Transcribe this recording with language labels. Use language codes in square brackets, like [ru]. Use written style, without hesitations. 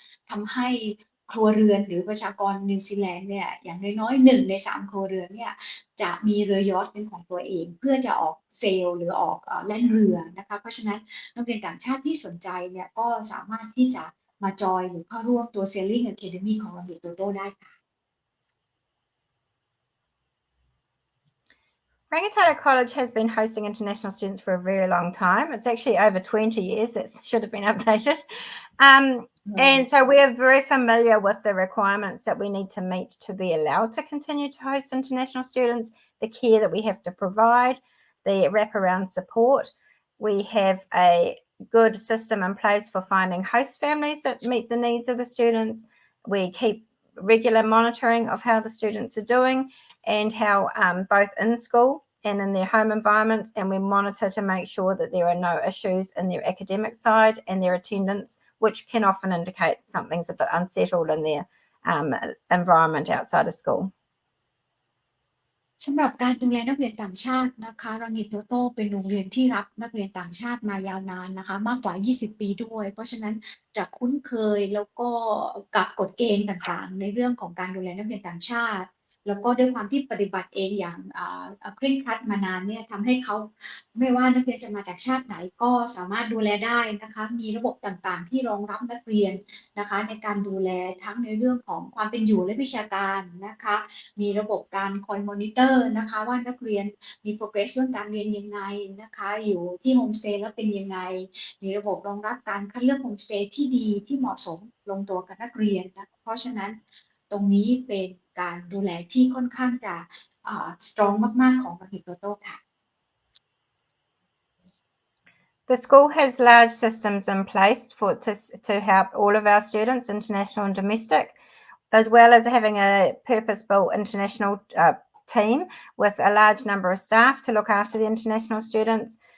[th] ทำให้ครัวเรือนหรือประชากรนิวซีแลนด์เนี่ยอย่างน้อยๆ1 ใน 3ครัวเรือนเนี่ยจะมีเรือยอชต์เป็นของตัวเองเพื่อจะออกเซลล์หรือออกแล่นเรือนะคะเพราะฉะนั้นนักเรียนต่างชาติที่สนใจเนี่ยก็สามารถที่จะมาจอยหรือเข้าร่วมตัว Sailing Academy ของรังนิโตโต้ได้ค่ะ [en] Rangitoto College has been hosting international students for a very long time. It's actually over 20 years. That should have been updated. And so we are very familiar with the requirements that we need to meet to be allowed to continue to host international students, the care that we have to provide, the wraparound support. We have a good system in place for finding host families that meet the needs of the students. We keep regular monitoring of how the students are doing and how both in school and in their home environments, and we monitor to make sure that there are no issues in their academic side and their attendance, which can often indicate something's a bit unsettled in their environment outside of school. [th] สำหรับการดูแลนักเรียนต่างชาตินะคะรังนิโตโต้เป็นโรงเรียนที่รับนักเรียนต่างชาติมายาวนานนะคะมากกว่า20 ปีด้วยเพราะฉะนั้นจะคุ้นเคยแล้วก็กับกฎเกณฑ์ต่างๆในเรื่องของการดูแลนักเรียนต่างชาติแล้วก็ด้วยความที่ปฏิบัติเองอย่าง เคร่งครัดมานานเนี่ยทำให้เขาไม่ว่านักเรียนจะมาจากชาติไหนก็สามารถดูแลได้นะคะมีระบบต่างๆที่รองรับนักเรียนนะคะในการดูแลทั้งในเรื่องของความเป็นอยู่และวิชาการนะคะมีระบบการคอยมอนิเตอร์นะคะว่านักเรียนมี progress เรื่องการเรียนยังไงนะคะอยู่ที่โฮมสเตย์แล้วเป็นยังไง มีระบบรองรับการคัดเลือกโฮมสเตย์ที่ดีที่เหมาะสมลงตัวกับนักเรียนนะเพราะฉะนั้นตรงนี้เป็นการดูแลที่ค่อนข้างจะstrong มากๆของรังนิโตโต้ค่ะ [en] The school has large systems in place to help all of our students, international and domestic, as well as having a purpose-built international team with a large number of staff to look after the international students.